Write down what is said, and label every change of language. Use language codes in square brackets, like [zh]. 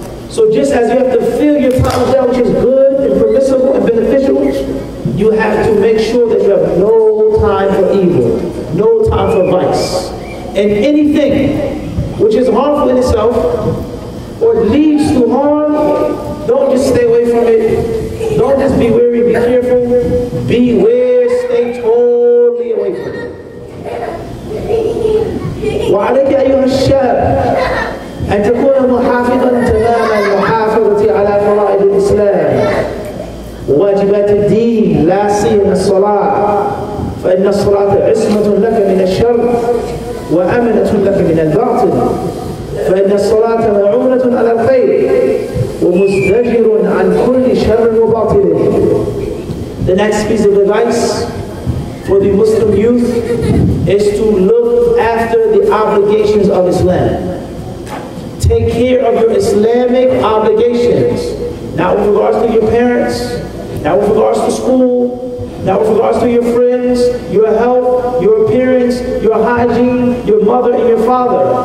[en] So just as you have to fill your time with that which is good and permissible and beneficial, you have to make sure that you have no time for evil, no time sacrifice. And anything which is harmful in itself or leads to harm, don't just stay away from it. Don't just be wary, be careful. Beware, stay totally away from it. [ar] وعليك أيها الشاب أن تكون محافظا تماما المحافظة على فرائض الإسلام وواجبات الدين، لا سيما الصلاة، فإن الصلاة عصمة لك من الشر وأمنة لك من الباطل، فإن الصلاة معونة على الخير ومزدجر عن كل شر وباطل. [en] The next piece of advice for the Muslim youth is to look after the obligations of Islam. Take care of your Islamic obligations. Now with regards to your parents, now with regards to school, now with regards to your friends, your health, your appearance, your hygiene, your mother and your father.